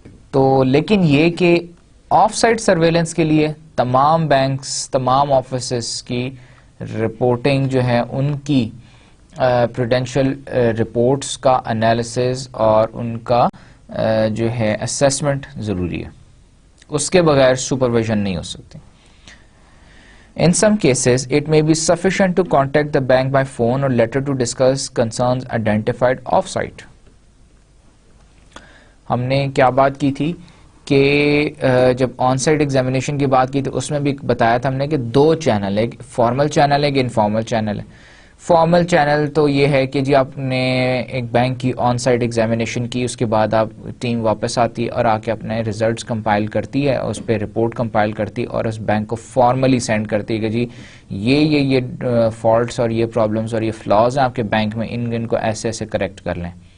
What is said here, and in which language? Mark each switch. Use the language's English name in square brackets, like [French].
[Urdu] تو لیکن یہ کہ آف سائٹ سرویلنس کے لیے تمام بینکس، تمام آفیسز کی رپورٹنگ جو ہے ان کی پروڈینشیل رپورٹس کا انالیسز اور ان کا جو ہے اسیسمنٹ ضروری ہے، اس کے بغیر سپرویژن نہیں ہو سکتی. [English] In some cases, it may be sufficient to contact the bank by phone or letter to discuss concerns identified off-site. [Urdu] ہم نے کیا بات کی تھی کہ جب آن سائٹ ایگزامینیشن کی بات کی تھی اس میں بھی بتایا تھا ہم نے کہ 2 چینل ہے، ایک فارمل چینل ہے، ایک انفارمل چینل ہے. فارمل چینل تو یہ ہے کہ جی آپ نے ایک بینک کی آن سائٹ ایگزامینیشن کی، اس کے بعد آپ ٹیم واپس آتی ہے اور آ کے اپنے ریزلٹس کمپائل کرتی ہے، اس پہ رپورٹ کمپائل کرتی ہے اور اس بینک کو فارملی سینڈ کرتی ہے کہ جی یہ فالٹس اور یہ پرابلمس اور یہ فلاز ہیں آپ کے بینک میں، ان کو ایسے ایسے کریکٹ کر لیں.